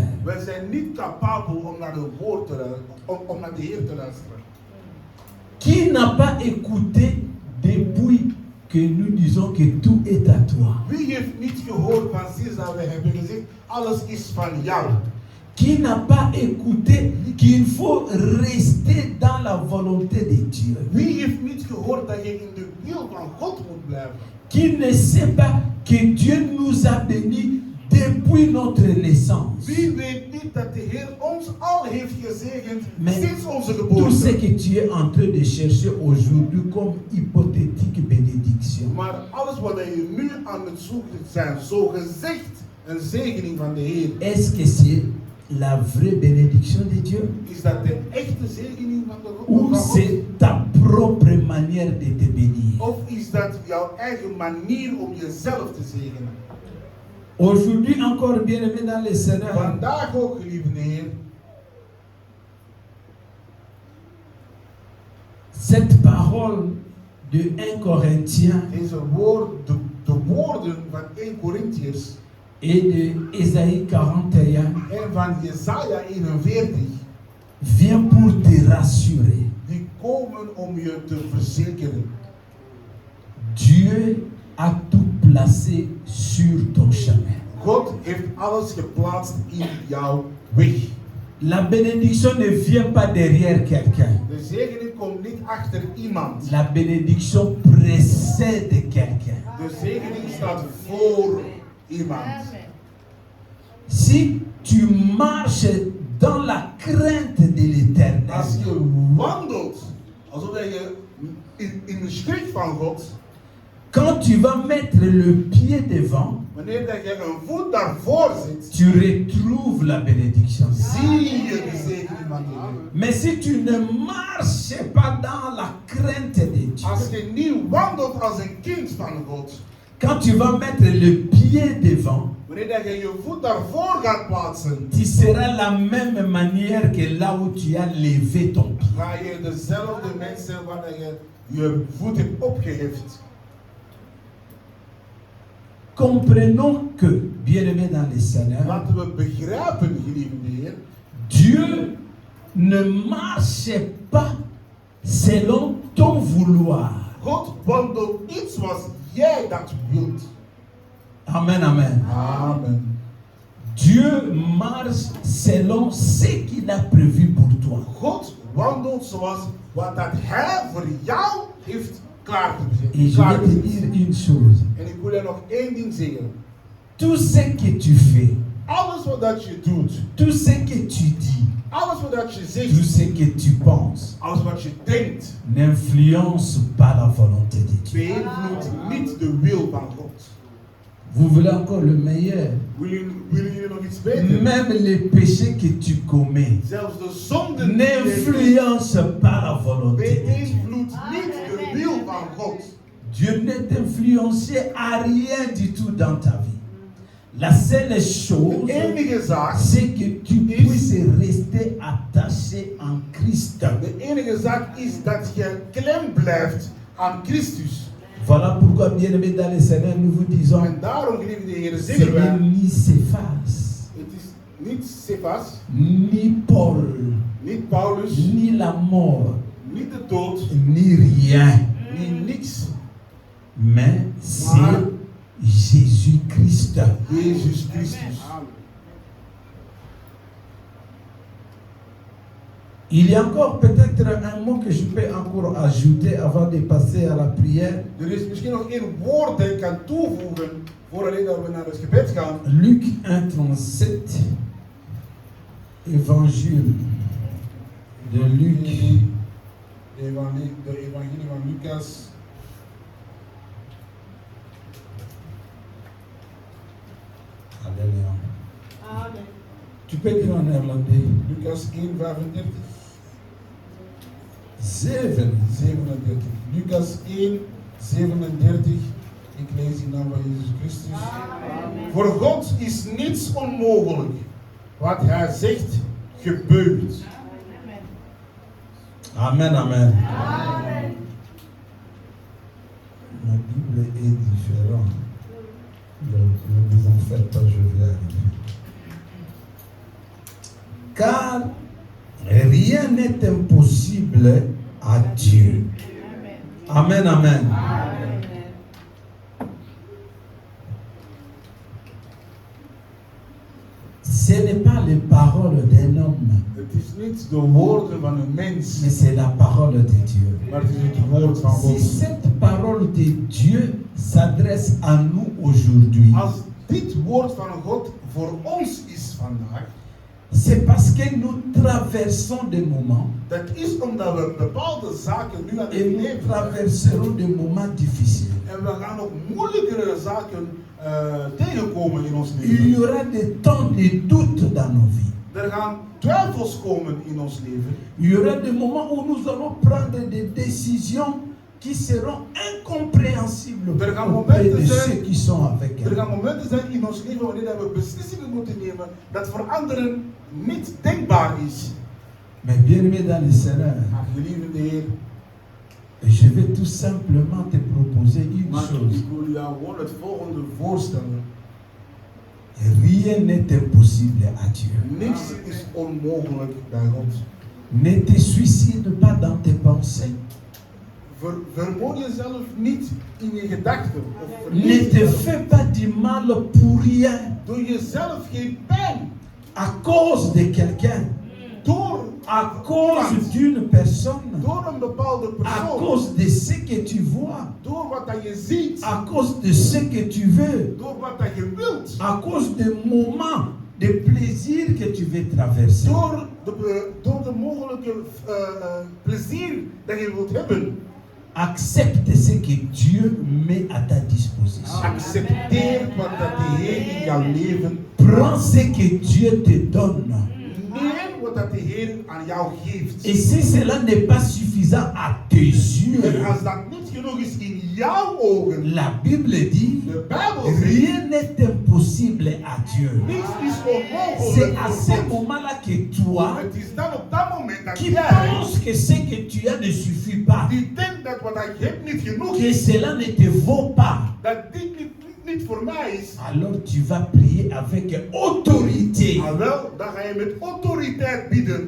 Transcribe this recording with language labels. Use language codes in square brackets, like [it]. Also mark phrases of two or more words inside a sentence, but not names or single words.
[nl] wij zijn niet capabel om naar de woord te luisteren, om naar de Heer te luisteren. [fr] Qui n'a pas écouté depuis que nous disons que tout est à toi? [nl] Wie heeft niet gehoord van sinds dat we hebben gezegd, alles is van jou? [fr] Qui n'a pas écouté qu'il faut rester dans la volonté de Dieu? [nl] Wie heeft niet gehoord dat je in de wil van God moet blijven? [fr] Qui ne sait pas que Dieu nous a bénis depuis notre naissance? [nl] Wie weet niet dat de Heer ons al heeft gezegend [fr] Mais [nl] sinds onze [fr] tout ce [nl] geboorte? [fr] que tu es en train de chercher aujourd'hui comme hypothétique bénédiction, [nl] Maar alles wat je nu aan het zoeken zijn, zo gezegd een zegening van de Heer. [fr] est-ce que c'est la vraie bénédiction de Dieu? [nl] Is dat de echte zegening van de [fr] Ou [nl] van God? [fr] c'est ta propre manière de te bénir? [nl] Of is dat jouw eigen manier om jezelf te zegenen? [fr] Aujourd'hui encore, bien-aimé dans le Seigneur, [nl] Vandaag ook, geliefde Heer, [fr] cette parole de 1 Corinthiens [nl] deze de woorden van 1 Corinthiërs [fr] et de Ésaïe 41 [nl] en van Jesaja 41, [fr] vient pour te rassurer. [nl] die komen om je te verzekeren. [fr] Dieu a tout placé sur ton chemin. [nl] God heeft alles geplaatst in jouw weg. [fr] La bénédiction ne vient pas derrière quelqu'un. [nl] De zegening komt niet achter iemand. [fr] La bénédiction précède quelqu'un. [nl] De zegening staat voor iemand. [fr] Si tu marches dans la crainte de l'Éternel, [nl] Als je wandelt alsof je in de schrik van God, [fr] quand tu vas mettre le pied devant, [nl] wanneer dat je een voet daarvoor zit, [fr] tu retrouves la bénédiction. [nl] zie je de zegening van de Heer. [fr] Mais si tu ne marches pas dans la crainte de Dieu, [nl] Als je niet wandelt als een kind van God, [fr] quand tu vas mettre le pied devant, [nl] wanneer dat je je voet daarvoor gaat plaatsen, [fr] tu seras la même manière que là où tu as levé ton pied. [nl] ga je dezelfde mens zijn waar dat je je voet hebt opgeheft. [fr] Comprenons que, bien-aimés dans le Seigneur, [nl] Laten we begrijpen, geliefde Heer, [fr] Dieu ne marche pas selon ton vouloir. [nl] God wandelt niet zoals jij dat wilt. [fr] Amen, amen. Amen. Dieu marche selon ce qu'il a prévu pour toi. [nl] God wandelt zoals wat dat Hij voor jou heeft klaargezet. [fr] Et je vais te dire une chose. [nl] En ik wil je nog één ding zeggen. [fr] Tout ce que tu fais, [nl] Alles wat dat je doet, [fr] tout ce que tu dis, [nl] alles wat dat je [fr] tout [nl] zegt, [fr] ce que tu penses, [nl] alles wat je denkt, [fr] n'influence pas la volonté de Dieu. [nl] beïnvloedt niet de wil van God. [fr] Vous voulez encore le meilleur? [nl] Willen jullie nog iets weten? [fr] Même les péchés que tu commets [nl] Zelfs de zonden die je [fr] n'influencent pas la volonté de Dieu. [nl] beïnvloedt niet de wil van God. [fr] Dieu ne t'influençait à rien du tout dans ta vie. La seule chose, [nl] De enige zaak, [fr] c'est que tu puisses rester attaché en Christ. [nl] de enige zaak is dat je klem blijft aan Christus. [fr] Voilà pourquoi, bien-aimés dans le Seigneur, nous vous disons, [nl] En daarom, geliefde Heer, [fr] ce [nl] zeggen wij, [fr] n'est ni Céphas, [nl] het is niet Cephas, [fr] ni Paul, [nl] niet Paulus, [fr] ni la mort, [nl] niet de dood, [fr] ni rien, [nl] niet niks. [fr] mais c'est Jésus-Christ. [nl] Jezus Christus. [fr] Il y a encore peut-être un mot que je peux encore ajouter avant de passer à la prière. [nl] Er is misschien nog één woord dat ik kan toevoegen voordat we naar het gebed gaan. [fr] Luc 1,37, Évangile de Luc. [nl] De evangelie van Lucas. [fr] Alléluia. Amen. Tu peux dire en néerlandais. [nl] Lucas 1:35. 7. 37. Lucas 1:37. Ik lees in naam van Jezus Christus. Amen. Voor God is niets onmogelijk. Wat Hij zegt, gebeurt. Amen, amen. Amen. [fr] Ma Bible est différente. Donc, ne vous en faites pas, je vais arriver. Car rien n'est impossible à Dieu. Amen, amen. Ce n'est pas les paroles d'un homme, [nl] Het is niet de woorden van een mens, [fr] mais c'est la parole de Dieu. [nl] maar het is het woord van [fr] Si [nl] God. [fr] cette parole de Dieu s'adresse à nous aujourd'hui, [nl] Als dit woord van God voor ons is vandaag, [fr] c'est parce que nous traversons des moments [nl] dat is omdat we bepaalde zaken nu aan het [fr] et nous [nl] leven zijn. [fr] traverserons des moments difficiles. [nl] En we gaan ook moeilijkere zaken tegenkomen in ons [fr] Il y [nl] leven. [fr] aura des temps de doute dans nos vies. [nl] Er gaan twijfels komen in ons leven. [fr] Il y aura des moments où nous allons prendre des décisions qui seront incompréhensibles auprès de ceux qui sont avec [nl] Er [fr] elle. [nl] gaan momenten zijn in ons leven wanneer we beslissingen moeten nemen dat voor anderen niet denkbaar is. [fr] Mais bien aimé dans le Seigneur, [nl] Maar geliefde Heer, [fr] je vais tout simplement te proposer une [nl] maar [fr] chose. [nl] ik wil jou gewoon het volgende voorstellen. [fr] Rien n'est impossible à Dieu. [nl] Niks is onmogelijk bij God. [fr] Ne te suicide pas dans tes pensées. [nl] Vermoord jezelf niet in je gedachten. Of [fr] Ne [nl] verlies [fr] te [nl] jezelf. [fr] fais pas du mal pour rien. [nl] Doe jezelf geen pijn. [fr] À cause de quelqu'un. [nl] Door, [fr] À cause d'une personne. [nl] door een bepaalde [fr] À [nl] persoon. [fr] cause de ce que tu vois. [nl] Door wat dat je ziet. [fr] À cause de ce que tu veux. [nl] Door wat dat je wilt. [fr] À cause des moments de plaisir que tu veux traverser. [nl] Door de mogelijke plezier dat je wilt hebben. [fr] Accepte ce que Dieu met à ta disposition. [nl] Accepteer wat dat de Heer in jouw leven. [fr] Prends ce que Dieu te donne. [nl] Neem wat dat de Heer aan jou geeft. [fr] Et si cela n'est pas suffisant à tes yeux, [nl] En als dat niet genoeg is in jouw ogen. [fr] la Bible dit, [nl] De Bijbel zegt. [fr] rien n'est impossible à Dieu. [nl] Niks is [fr] C'est [nl] onmogelijk. [fr] à [nl] voor [fr] ce [nl] God. [fr] moment-là que toi, [nl] Het is dan op dat moment dat [fr] qui [nl] jij, [fr] penses que ce que tu as ne suffit pas, [nl] die denkt dat wat je hebt niet genoeg [fr] que [nl] is, [fr] cela ne te vaut pas, [nl] dat dit niet voor mij is, [fr] alors tu vas prier avec autorité [nl] wel, dan ga je met autoriteit bidden,